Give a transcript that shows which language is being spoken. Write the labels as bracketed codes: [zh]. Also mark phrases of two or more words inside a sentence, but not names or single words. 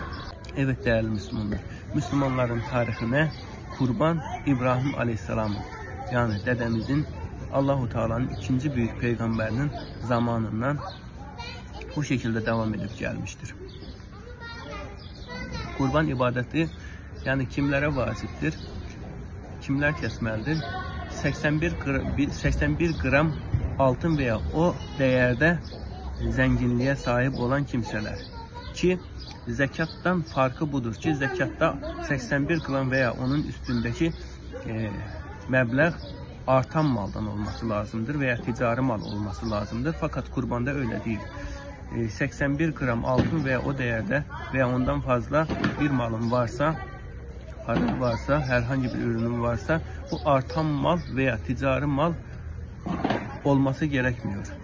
[tr] Evet değerli Müslümanlar. Müslümanların tarihine kurban İbrahim Aleyhisselam'ın, yani dedemizin, Allahu Teala'nın ikinci büyük peygamberinin zamanından bu şekilde devam edip gelmiştir. [az] Qurban ibadəti, yəni kimlərə vacibdir? Kimlər kəsməlidir? 81 qram altın və ya o dəyərdə zənginliyə sahib olan kimsələr. Ki, zəkatdan farkı budur ki, zəkatda 81 qram və ya onun üstündəki məbləğ artan maldan olması lazımdır və ya ticari mal olması lazımdır. [tr] Fakat qurbanda öyle değil. 81 [az] qram altın və ya o dəyərdə və ya ondan fazla bir malın varsa, [tr] herhangi bir ürünün varsa, bu artan mal veya ticari mal olması gerekmiyor.